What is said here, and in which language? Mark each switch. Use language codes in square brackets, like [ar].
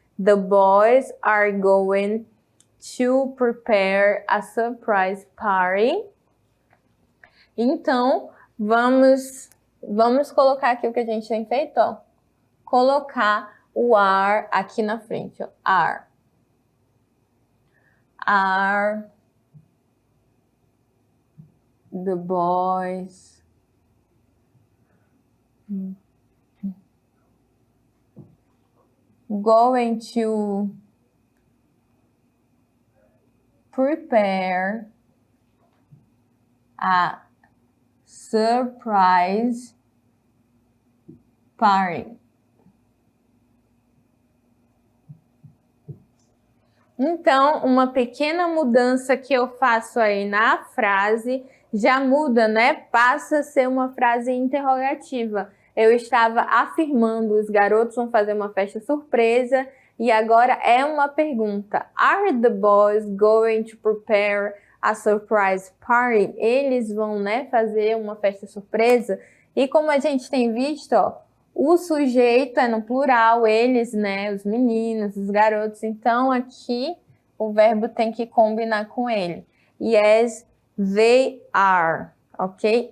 [en] The boys are going to prepare a surprise party. [pt] Então, vamos colocar aqui o que a gente tem feito, ó. Colocar o are aqui na frente, ó. Are. [en] Are the boys going to prepare a surprise party? [pt] Então, uma pequena mudança que eu faço aí na frase já muda, né? Passa a ser uma frase interrogativa. Eu estava afirmando, os garotos vão fazer uma festa surpresa, e agora é uma pergunta. [en] Are the boys going to prepare a surprise party? [pt] Eles vão, né, fazer uma festa surpresa? E como a gente tem visto, ó, o sujeito é no plural, eles, né, os meninos, os garotos. Então, aqui o verbo tem que combinar com ele. [en] Yes, they are, ok?